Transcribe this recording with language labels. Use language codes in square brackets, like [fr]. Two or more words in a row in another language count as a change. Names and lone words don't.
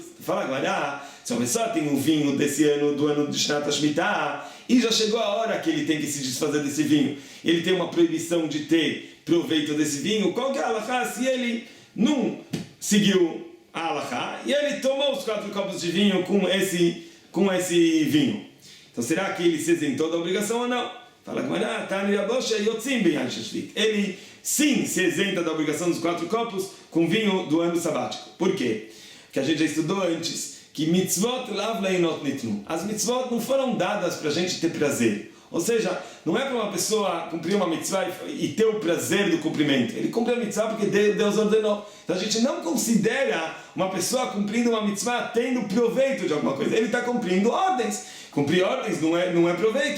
[pt] Fala agora, se uma pessoa tem um vinho desse ano, do ano de [he] שנת השמיטה, [pt] e já chegou a hora que ele tem que se desfazer desse vinho, ele tem uma proibição de ter proveito desse vinho, qual que é a halakha se ele não seguiu a halakha e ele tomou os 4 copos de vinho com esse vinho? Então será que ele se isentou da obrigação ou não? Fala ele sim se isenta da obrigação dos 4 copos com vinho do ano sabático. Por quê? Porque a gente já estudou antes que [he] מצוות לאו ליהנות ניתנו. [pt] As mitzvot não foram dadas para a gente ter prazer. Ou seja, não é para uma pessoa cumprir uma mitzvah e ter o prazer do cumprimento. Ele cumpre a mitzvah porque Deus ordenou. Então a gente não considera uma pessoa cumprindo uma mitzvah tendo proveito de alguma coisa. Ele está cumprindo ordens. Cumprir ordens não é proveito.